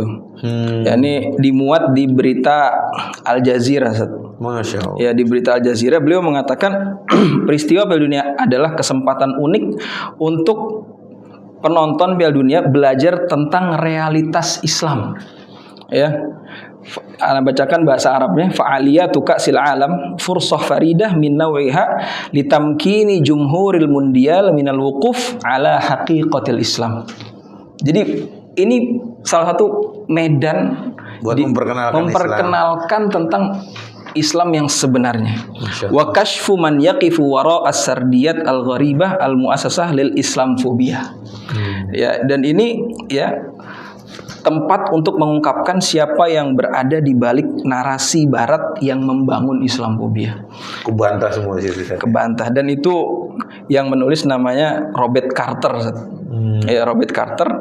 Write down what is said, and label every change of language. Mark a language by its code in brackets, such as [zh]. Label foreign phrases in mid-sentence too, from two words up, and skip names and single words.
[id] Ya, ini dimuat di berita Al Jazeera. [ar] ما شاء الله. [id] Ya, di berita Al Jazeera beliau mengatakan peristiwa Piala Dunia adalah kesempatan unik untuk penonton Piala Dunia belajar tentang realitas Islam. Ya, Ana bacakan bahasa Arabnya, [ar] فعالية كأس العالم فرصة فريدة من نوعها لتمكين جمهور المونديال من الوقوف على حقيقة الإسلام. [id] Jadi ini salah satu medan buat memperkenalkan tentang Islam yang sebenarnya. [ar] وكشف من يقف وراء السرديات الغريبة المؤسسة للإسلاموفوبيا. [id] Ya, dan ini ya tempat untuk mengungkapkan siapa yang berada di balik narasi Barat yang membangun Islamfobia. Kebantah semua sih. Kebantah, dan itu yang menulis namanya Robert Carter. Ya, Robert Carter.